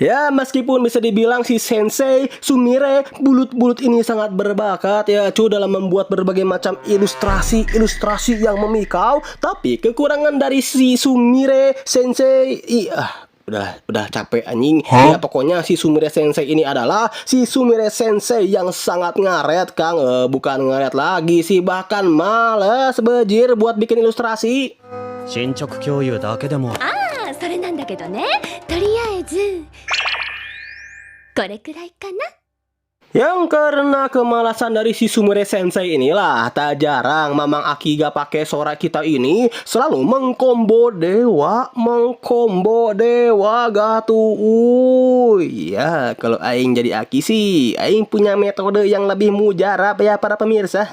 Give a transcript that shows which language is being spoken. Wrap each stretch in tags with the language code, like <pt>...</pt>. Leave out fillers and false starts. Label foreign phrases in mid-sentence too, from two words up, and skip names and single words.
<id>Ya, meskipun bisa dibilang si sensei Sumire bulut-bulut ini sangat berbakat ya cu dalam membuat berbagai macam ilustrasi yang memikau, tapi kekurangan dari si Sumire sensei udah capek anjing. Ya pokoknya si Sumire sensei ini adalah si Sumire sensei yang sangat ngaret Kang. Bukan ngaret lagi sih, bahkan males bejir buat bikin ilustrasi.</id> <ja>進捗共有だけでも。ああ、それなんだけどね。とりあえずこれくらいかな。</ja> <id>Yang karena kemalasan dari si Sumire sensei inilah tak jarang Mamang Aki gak pakai sora kita ini selalu mengkombo dewa gatu. Ya kalau Aing jadi Aki sih, Aing punya metode yang lebih mujarab ya para pemirsa.</id>